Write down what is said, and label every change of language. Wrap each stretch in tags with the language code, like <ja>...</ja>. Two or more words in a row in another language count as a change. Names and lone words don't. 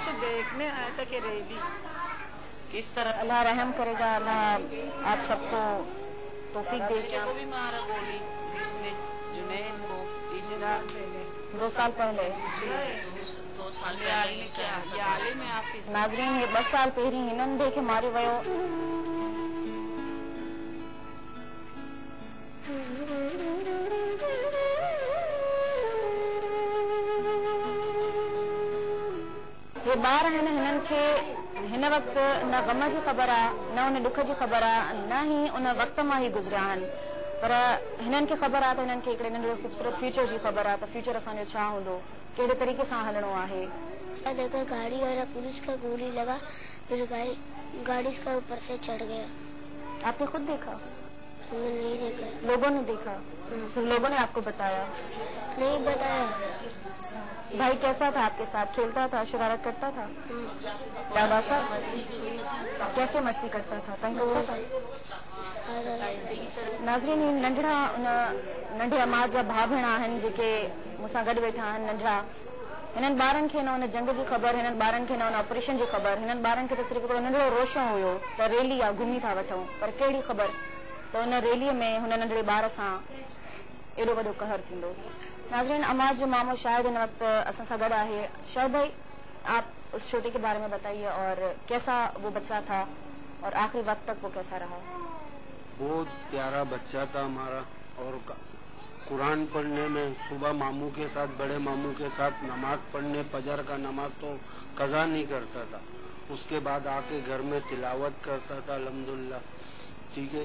<ur>تو دیکھنے آیا تھا کہ ریلی کس طرح. اللہ رحم کرے گا، اللہ آپ سب کو توفیق دے. کو بھی مارا گولی اس نے، جنید کو 2 سال پہلے. 2 سال میں</ur> <sd>नाज़रीन, ये 2 साल पहिरीं हिननि देखे मारियो वियो। ये ॿार आहिनि, हिननि खे हिन वक़्तु न ग़म जी ख़बर आहे, न उन ॾुख जी ख़बर आहे, न ही उन वक़्त मां ई गुज़रिया आहिनि, पर हिननि खे ख़बर आहे त हिननि खे हिकिड़े नंढिड़े ख़ूबसूरत फ्यूचर जी ख़बर आहे, त फ्यूचर असांजो छा हूंदो, कहिड़े तरीक़े सां हलणो आहे।</sd> <ur>دیکھ کر گاڑی والا پولیس کا گولی لگا، پھر گاڑی کا اوپر سے چڑھ گیا. آپ نے خود دیکھا? ہم نے نہیں دیکھا. لوگوں نے دیکھا؟ پھر لوگوں نے آپ کو بتایا? نہیں بتایا. بھائی کیسا تھا آپ کے ساتھ؟ کھیلتا تھا، شرارت کرتا تھا? یاد آتا? کیسے مستی کرتا تھا، تنگ کرتا تھا?</ur> <sd>नाज़रीन, नंढे अमाद जा भाउ भेण आहिनि जेके मूंसां गॾु वेठा आहिनि, नंढड़ा। हिननि ॿारनि खे न उन जंग जी ख़बर, हिननि ॿारनि खे न उन ऑपरेशन जी ख़बर, हिननि ॿारनि खे त सिर्फ़ु हिकिड़ो नंढड़ो रोशो हुयो त रैली आहे, घुमी था वठूं, पर कहिड़ी ख़बर त उन रैलीअ में हुन नंढड़े ॿार सां एॾो वॾो कहर थींदो। नाज़रीन, अमाद जो मामो शायद इन वक्त असां सां गॾु आहे।</sd> <ur>شاید بھائی، آپ اس چھوٹے کے بارے میں بتائیے، اور کیسا وہ بچہ تھا اور آخری وقت تک وہ کیسا رہا? بہت پیارا بچہ تھا ہمارا، اور قرآن پڑھنے میں صبح ماموں کے ساتھ، بڑے ماموں کے ساتھ نماز پڑھنے، فجر کا نماز تو قضا نہیں کرتا تھا، اس کے بعد آ کے گھر میں تلاوت کرتا تھا الحمدللہ، ٹھیک ہے.</ur>